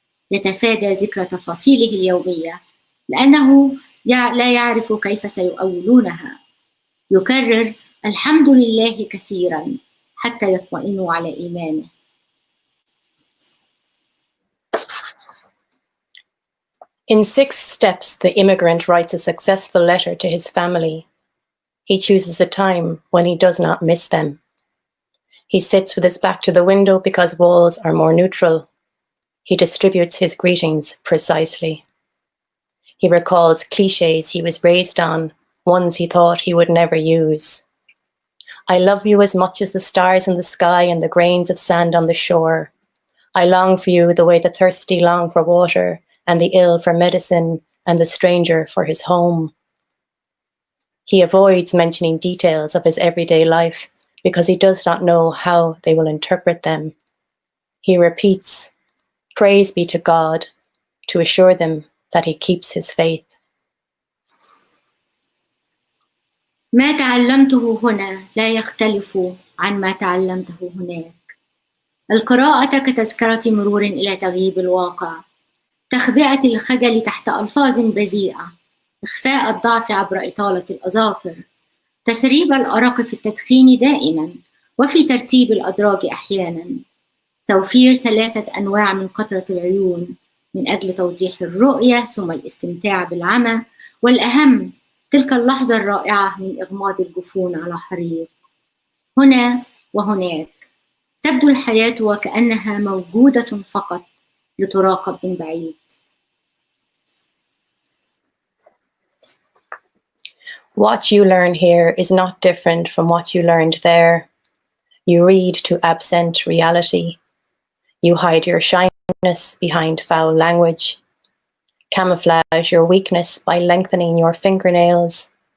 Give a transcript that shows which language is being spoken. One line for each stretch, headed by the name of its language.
Arabic: يتفادى ذكر تفاصيله اليومية لأنه لا يعرف كيف سيؤولونها. يكرر الحمد لله كثيرا حتى يطمئنوا على إيمانه.
English: In 6 steps, the immigrant writes a successful letter to his family. He chooses a time when he does not miss them. He sits with his back to the window because walls are more neutral. He distributes his greetings precisely. He recalls cliches he was raised on, ones he thought he would never use. I love you as much as the stars in the sky and the grains of sand on the shore. I long for you the way the thirsty long for water, and the ill for medicine, and the stranger for his home. He avoids mentioning details of his everyday life because he does not know how they will interpret them. He repeats, "Praise be to God," to assure them that he keeps his faith.
Arabic: ما تعلمته هنا لا يختلف عن ما تعلمته هناك. القراءة كتذكرة مرور إلى تغييب الواقع، تخبئة الخجل تحت ألفاظ بذيئة، إخفاء الضعف عبر إطالة الأظافر، تسريب الأرق في التدخين دائما وفي ترتيب الأدراج أحيانا، توفير 3 أنواع من قطرة العيون من أجل توضيح الرؤية ثم الاستمتاع بالعمى، والأهم تلك اللحظة الرائعة من إغماض الجفون على حريق. هنا وهناك تبدو الحياة وكأنها موجودة فقط لتراقب من بعيد.
English: What you learn here is not different from what you learned there. You read to absent reality. You hide your shyness behind foul language. Camouflage your weakness by lengthening your fingernails.